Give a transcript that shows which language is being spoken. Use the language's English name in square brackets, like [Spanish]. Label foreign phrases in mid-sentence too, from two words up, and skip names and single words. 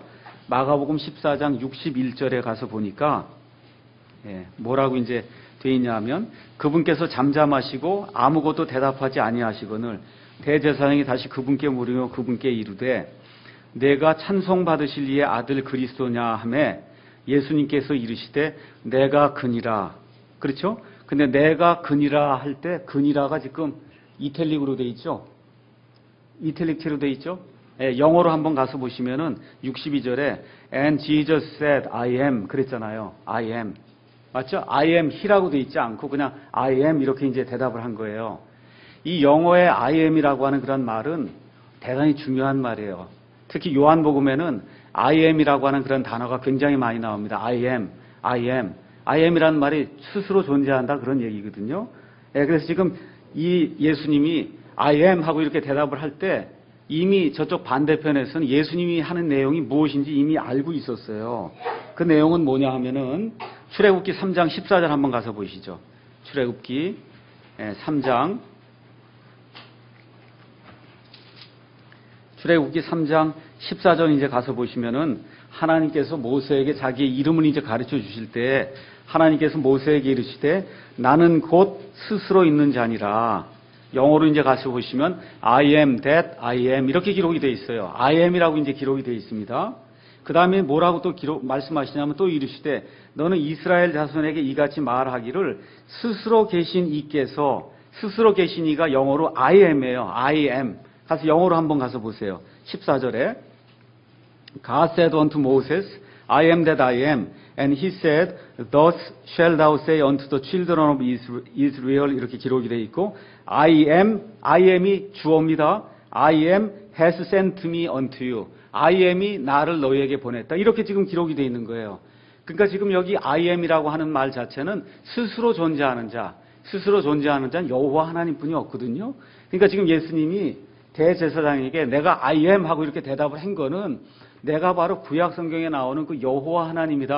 [Korean] 마가복음 14장 61절에 가서 보니까 뭐라고 이제 되어 있냐면 그분께서 잠잠하시고 아무것도 대답하지 아니하시거늘 대제사장이 다시 그분께 물으며 그분께 이르되 내가 찬송받으실 이의 아들 그리스도냐 하매 예수님께서 이르시되 내가 그니라. 그렇죠? 근데 내가 그니라 할 때 그니라가 지금 이탈릭으로 돼 있죠? 이탈릭체로 돼 있죠? 영어로 한번 가서 보시면은 62절에 [English] And Jesus said I am [Korean] 그랬잖아요. [English] I am. [Korean] 맞죠? [English] I am he [Korean] 라고 돼 있지 않고 그냥 [English] I am [Korean] 이렇게 이제 대답을 한 거예요. 이 영어의 [English] I am [Korean] 이라고 하는 그런 말은 대단히 중요한 말이에요. 특히 요한복음에는 [English] I am [Korean] 이라고 하는 그런 단어가 굉장히 많이 나옵니다. [English] I am, I am. I am [Korean] 이라는 말이 스스로 존재한다 그런 얘기거든요. 그래서 지금 이 예수님이 [English] I am [Korean] 하고 이렇게 대답을 할 때 이미 저쪽 반대편에서는 예수님이 하는 내용이 무엇인지 이미 알고 있었어요. 그 내용은 뭐냐 하면은 출애굽기 3장 14절 한번 가서 보시죠. 출애굽기 3장 출애굽기 3장 14절 이제 가서 보시면은 하나님께서 모세에게 자기의 이름을 이제 가르쳐 주실 때 하나님께서 모세에게 이르시되 나는 곧 스스로 있는 자니라. 영어로 이제 가서 보시면 [English] I am that I am [Korean] 이렇게 기록이 되어 있어요. [English] I am [Korean] 이라고 이제 기록이 되어 있습니다. 그 다음에 뭐라고 또 말씀하시냐면 또 이르시되 너는 이스라엘 자손에게 이같이 말하기를 스스로 계신 이께서 스스로 계신 이가 영어로 [English] I am [Korean] 이에요. [English] I am. [Korean] 가서 영어로 한번 가서 보세요. [English] 14절에 God said unto Moses, I am that I am. And he said, Thus shall thou say unto the children of Israel [Korean] 이렇게 기록이 되어 있고 I am이 주어입니다. [English] I am has sent me unto you. I am이 [Korean] 나를 너희에게 보냈다. 이렇게 지금 기록이 되어 있는 거예요. 그러니까 지금 여기 [English] I am [Korean] 이라고 하는 말 자체는 스스로 존재하는 자는 여호와 하나님뿐이 없거든요. 그러니까 지금 예수님이 대제사장에게 내가 [English] I am [Korean] 하고 이렇게 대답을 한 거는 내가 바로 구약 성경에 나오는 그 여호와 하나님이다.